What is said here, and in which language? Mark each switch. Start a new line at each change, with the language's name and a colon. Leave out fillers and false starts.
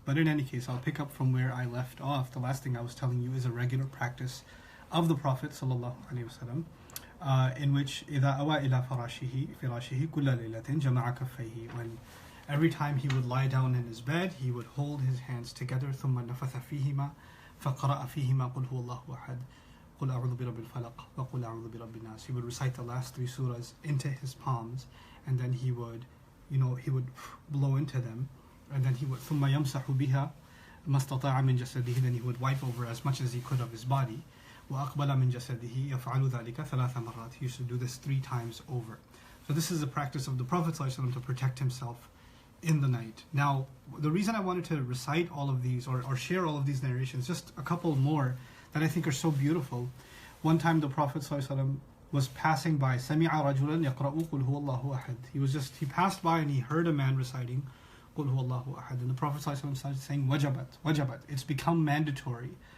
English: But in any case, I'll pick up from where I left off. The last thing I was telling you is a regular practice of the Prophet sallallahu alaihi wasallam, in which
Arabic: إذا أوى إلى فراشه كل ليلة جمع كفيه.
English: When every time he would lie down in his bed, he would hold his hands together.
Arabic: ثم نفث فيهما فقرأ فيهما قل هو الله أحد. قل أعوذ برب الفلق وقل أعوذ برب الناس.
English: He would recite the last three surahs into his palms, and then he would blow into them, and then he would
Arabic: ثم يمسح بها ما استطاع من جسده.
English: Then he would wipe over as much as he could of his body.
Arabic: وأقبل من جسده يفعل ذلك ثلاث مرات.
English: He used to do this 3 times over. So this is a practice of the Prophet ﷺ to protect himself in the night. Now, the reason I wanted to recite all of these or share all of these narrations, just a couple more that I think are so beautiful. One time the Prophet ﷺ was passing by,
Arabic: سَمِعَ رَجُلًا يَقْرَأُ قُلْ هُوَ اللَّهُ أَحَدٍ.
English: He passed by and he heard a man reciting
Arabic: قُلْ هُوَ اللَّهُ أَحَدٍ.
English: And the Prophet ﷺ started saying, wajabat. It's become mandatory.